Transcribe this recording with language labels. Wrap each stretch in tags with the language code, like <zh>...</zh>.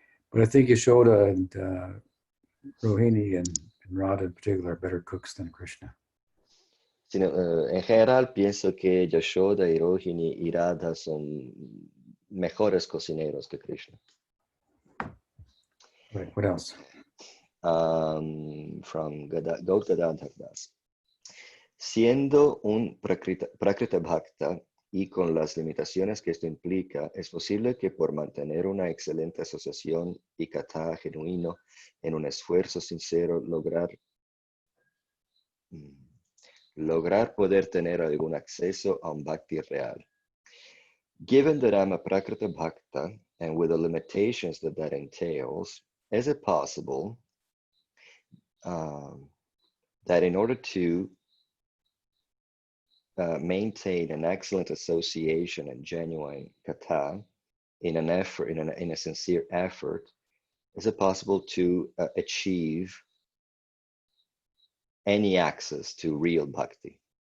<en>But I think Yashoda and Rohini and Radha in particular are better cooks than Krishna.</en> <es>En general, pienso que Yashoda, Rohini y Radha son mejores cocineros que Krishna.</es> <en>Right. What else? From Gautadhar Das.</en> <es>Siendo un Prakrita Bhakta y con las limitaciones que esto implica, es posible que por mantener una excelente asociación y kata genuino en un esfuerzo sincero lograr poder tener algún acceso a un bhakti real.</es> <en>Given that I'm a Prakrita Bhakta and with the limitations that entails, is it possible that in order to maintain an excellent association and genuine kata in a sincere effort, is it possible to achieve any access to real bhakti?</en>